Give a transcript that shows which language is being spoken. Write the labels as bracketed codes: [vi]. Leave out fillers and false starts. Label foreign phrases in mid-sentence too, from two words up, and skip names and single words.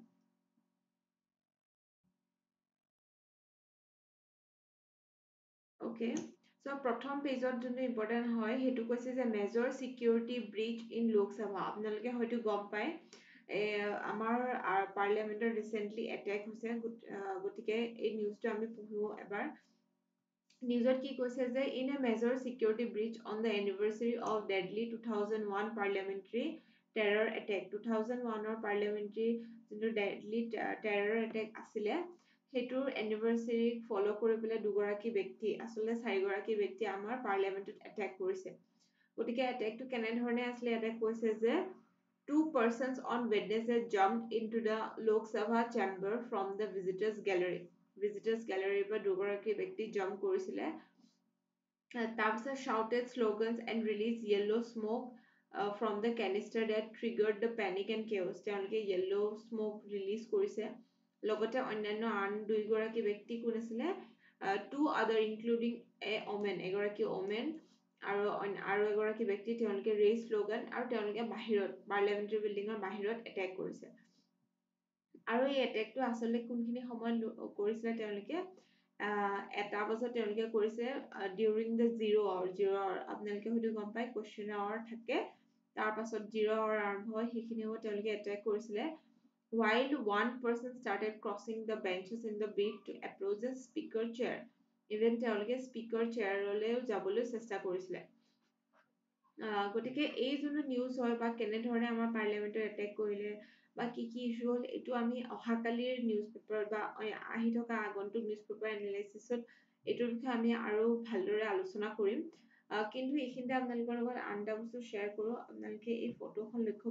[en] okay so [as] প্ৰথম পেজত যোনটো ইম্পৰ্টেন্ট হয় হেতু কৈছে যে [en] major security breach in Lok Sabha [as] আপোনালোকে হয়তো গম পায় আমাৰ পাৰ্লিয়ামেন্টৰ [en] recently attack [as] হৈছে গতিকে এই নিউজটো আমি পঢ়িও এবাৰ নিউজত কি কৈছে যে [en] in a major security breach on the anniversary of deadly 2001 parliamentary terror attack [as] 2001 ৰ parliamentary যোনটো [en] deadly terror attack [as] আছিলে হেতুৰ [en] anniversary follow [as] কৰি পেলাই দুগৰাকী ব্যক্তি আসলে চাৰিগৰাকী ব্যক্তি আমাৰ পাৰ্লিয়ামেন্টত এটেক কৰিছে গতিকে এটেকটো কেনে ধৰণে আছিলে এটা কৈছে যে [en] two persons on Wednesday jumped into the Lok Sabha chamber from the visitors gallery [as] পৰা দুগৰাকী ব্যক্তি জাম্প কৰিছিলে তাৰপিছত shouted slogans and released yellow smoke from the canister that triggered the panic and chaos তেওঁলোকে yellow smoke release কৰিছে লগতে অন্যান্য আন দুইগৰাকী ব্যক্তি কোন আছিলে [en] two other including a woman [as] এগৰাকী woman আৰু এগৰাকী ব্যক্তি তেওঁলোকে [en] raise slogan [as] আৰু তেওঁলোকে বাহিৰত [en] parliamentary buildingৰ [as] বাহিৰত এটেক কৰিছে আৰু এই এটেকটো আসলে কোনখিনি সময়ত কৰিছিলে তেওঁলোকে এটা বছৰ তেওঁলোকে কৰিছে [en] during the zero hour [as] আপোনালোকে হয়তো গম পায় [en] question hour [as] থাকে তাৰ পাছত [en] 0 hour [as] আৰম্ভ হয় সেইখিনি সময়ত তেওঁলোকে এটেক কৰিছিলে [en] while one person started crossing the benches in the bid to approach the speaker chair even [as] তেওঁলোকে [en] speaker chair [as] লৈও যাবলৈ চেষ্টা কৰিছিলে গতিকে এই যোনটো নিউজ হয় বা কেনে ধৰণে আমাৰ পাৰ্লিয়ামেন্টৰ এটেক কৰিলে বা কি কি ইস্যু হল এটো আমি অহাকালিৰ [en] news paper [as] বা আহি থকা আগন্তুক [en] news paper analysisত [as] এটোৰ বিষয়ে আমি আৰু ভালদৰে আলোচনা কৰিম কিন্তু এইখিনিতে আপোনালোকৰ লগত আন এটা বস্তু শ্বেয়াৰ কৰো আপোনালোকে এই ফটোখন লক্ষ্য